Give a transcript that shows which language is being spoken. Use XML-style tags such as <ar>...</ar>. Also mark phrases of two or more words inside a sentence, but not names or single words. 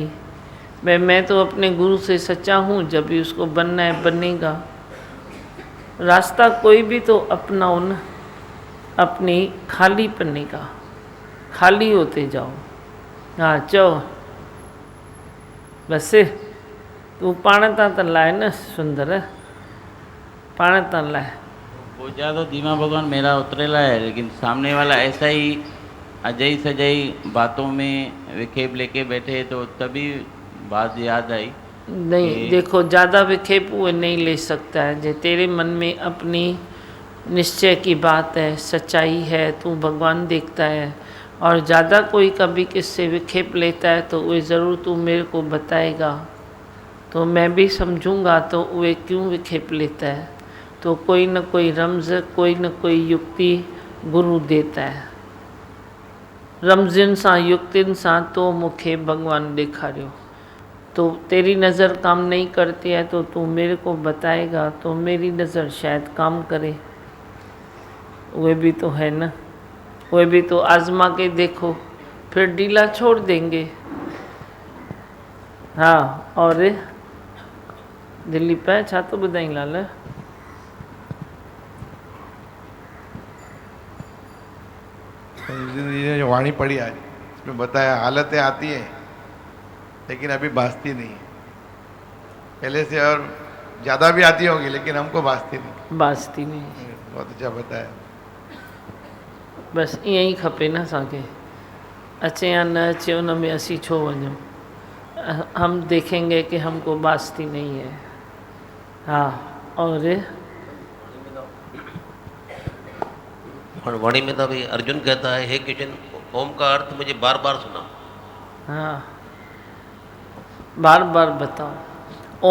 <hi>मैं तो अपने गुरु से सच्चा हूँ, जब भी उसको बनना है बनेगा। रास्ता कोई भी तो अपनाओ ना, अपनी खाली पन्ने का, खाली होते जाओ।</hi> <sd>हाँ चो बस तू पाण तां त लाए न सुंदर, पाण तां लाए।</sd> <hi>वो ज़्यादा धीमा भगवान मेरा उतरेला है, लेकिन सामने वाला ऐसा ही अजय सजई बातों में विक्षेप लेके बैठे, तो तभी बात याद आई। नहीं देखो, ज़्यादा विक्षेप वो नहीं ले सकता है। जो तेरे मन में अपनी निश्चय की बात है, सच्चाई है, तू भगवान देखता है। और ज़्यादा कोई कभी किससे विक्षेप लेता है तो वो ज़रूर तू मेरे को बताएगा, तो मैं भी समझूंगा तो वे क्यों विक्षेप लेता है। तो कोई न कोई रमज़, कोई न कोई युक्ति गुरु देता है।</hi> <sd>रमज़िन सां युक्तिन सां तो मुखे भगवान ॾेखारियो।</sd> <hi>तो तेरी नज़र काम नहीं करती है तो तू मेरे को बताएगा, तो मेरी नज़र शायद काम करे। वे भी तो है ना, वे भी तो आजमा के देखो, फिर ढीला छोड़ देंगे।</hi> <sd>हाँ, और दिलीप है छा तो ॿुधाई लाल।</sd> <hi>ये जो वाणी पढ़ी आज, इसमें बताया हालतें आती हैं लेकिन अभी भासती नहीं है। पहले से और ज़्यादा भी आती होंगी लेकिन हमको भासती नहीं। बास्ती नहीं, बहुत अच्छा बताया।</hi> <sd>बस ईअं ई खपे न असांखे। अचे या न अचे उन में असीं छो वञूं।</sd> <hi>हम देखेंगे कि हमको बास्ती नहीं है। हाँ, और वाणी में तो अभी अर्जुन कहता है, हे किशन, ओम का अर्थ मुझे बार बार सुना। हाँ, बार बार बताओ।</hi>